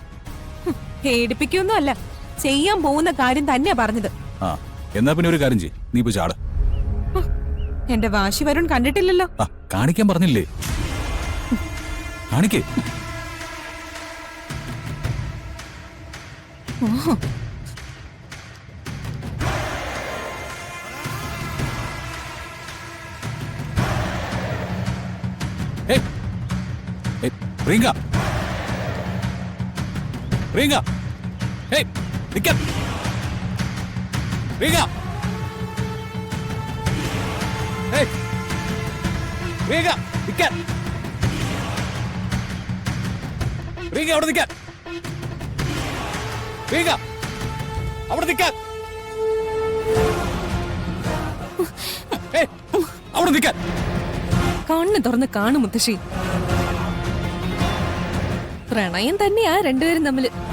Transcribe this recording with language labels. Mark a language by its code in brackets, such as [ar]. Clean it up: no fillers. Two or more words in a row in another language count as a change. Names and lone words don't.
[ml] പേടിപ്പിക്കൊന്നും അല്ല, ചെയ്യാൻ പോകുന്ന കാര്യം തന്നെയാ പറഞ്ഞത്. എന്നാ പിന്നെ ഒരു കാര്യം ചെയ്യ്, നീ ഇപ്പൊ ചാട്. എന്റെ വാശി വരുൺ കണ്ടിട്ടില്ലല്ലോ. കാണിക്കാൻ പറഞ്ഞില്ലേ? കാണിക്കേ. ഓഹോ, Ringa! Ringa! Hey! Nikan! Ringa! Hey! Ringa! Nikan! Ringa, അവിടെ നിൽക്കാൻ! Ringa! അവിടെ നിൽക്കാൻ! Hey! അവിടെ നിൽക്കാൻ! കണ്ണ് തുറന്ന് കാണു മുത്തശ്ശി. പ്രണയം തന്നെയാ രണ്ടുപേരും തമ്മില്.